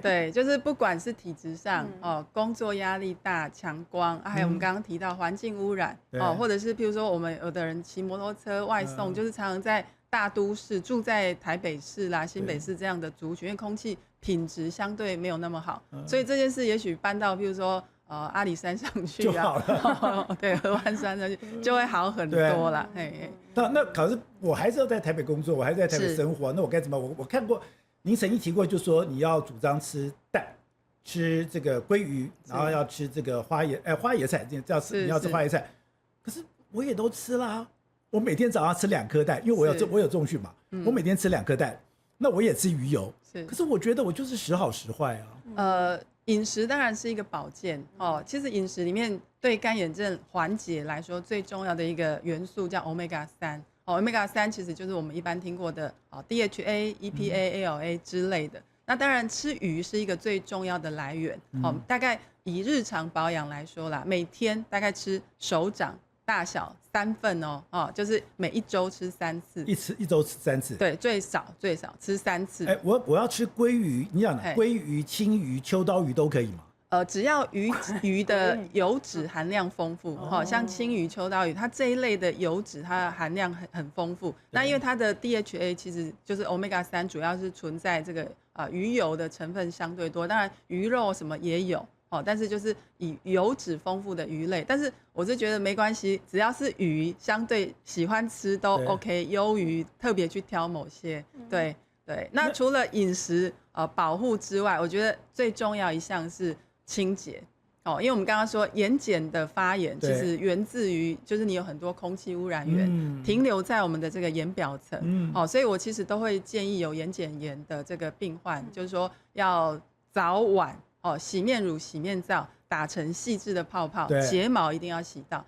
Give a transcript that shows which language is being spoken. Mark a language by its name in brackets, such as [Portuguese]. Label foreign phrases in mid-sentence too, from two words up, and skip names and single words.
[Chinese] 對，就是不管是體質上，工作壓力大、強光，還有我們剛剛提到環境污染，或者是譬如說我們有的人騎摩托車外送，就是常常在大都市住在台北市啦、新北市這樣的族群，因為空氣品質相對沒有那麼好，所以這件事也許搬到譬如說阿里山上去就好了，對，合歡山上去就會好很多啦。那可是我還是要在台北工作，我還是在台北生活，那我該怎麼？我看過您曾經提過，就是說你要主張吃蛋，吃這個鮭魚，然後要吃這個花椰菜，你要吃花椰菜，可是我也都吃啦。我每天早上吃2顆蛋，因為我有重訓嘛，我每天吃2顆蛋，那我也吃魚油，可是我覺得我就是時好時壞啊。飲食當然是一個保健其實飲食裡面對乾眼症緩解來說最重要的一個元素叫 Omega-3 Omega-3 其實就是我們一般聽過的 DHA、EPA、ALA 之類的。那當然吃魚是一個最重要的來源大概以日常保養來說啦，每天大概吃手掌大小3份就是每一周吃3次，一周吃3次，對，最少吃3次。我要吃鮭魚，你講鮭魚、青魚、秋刀魚都可以嗎？只要魚的油脂含量豐富，像青魚、秋刀魚，它這一類的油脂它的含量很豐富。那因為它的 DHA 其實就是 Omega-3，主要是存在這個魚油的成分相對多，當然魚肉什麼也有，但是就是以油脂豐富的魚類。但是我是覺得沒關係，只要是魚，相對喜歡吃都 OK， 優於特別去挑某些。對。那除了飲食保護之外，我覺得最重要一項是清潔，因為我們剛剛說眼瞼的發炎，其實源自於就是你有很多空氣污染源停留在我們的這個眼表層，所以我其實都會建議有眼瞼炎的這個病患，就是說要早晚洗面乳、洗面皂打成細緻的泡泡，睫毛一定要洗到。